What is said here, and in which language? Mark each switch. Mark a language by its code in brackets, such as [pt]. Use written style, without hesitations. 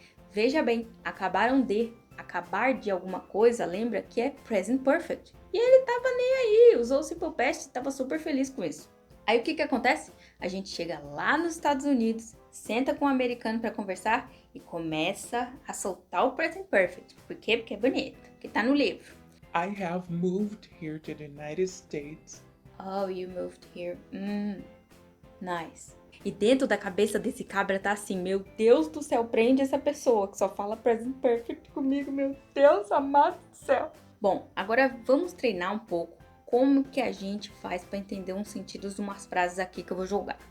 [pt] Veja bem, acabar de alguma coisa, lembra que é present perfect. E ele tava nem aí, usou o simple past e tava super feliz com isso. Aí o que acontece? A gente chega lá nos Estados Unidos, senta com um americano para conversar e começa a soltar o present perfect. Por quê? Porque é bonito, porque tá no livro. [en] I have moved here to the United States. Oh, you moved here. Nice. [pt] E dentro da cabeça desse cabra tá assim: meu Deus do céu, prende essa pessoa que só fala present perfect comigo, meu Deus amado do céu. Bom, agora vamos treinar um pouco como que a gente faz para entender uns sentidos de umas frases aqui que eu vou jogar.